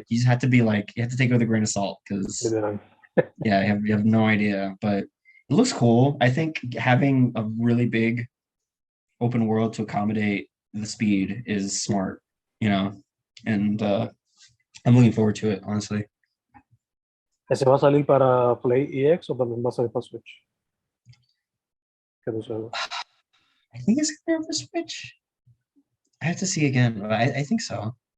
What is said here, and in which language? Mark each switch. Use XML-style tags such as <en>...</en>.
<en>like you just have to be like you have to take it with a grain of salt because literal. yeah, you have no idea, but it looks cool. I think having a really big open world to accommodate the speed is smart, you know, and I'm looking forward to it, honestly.</en> <es>¿Ese va a salir para Play EX o también va a salir para Switch? Que no sé.</es> <en>I think it's gonna be for Switch. I have to see again, but I think so.</en>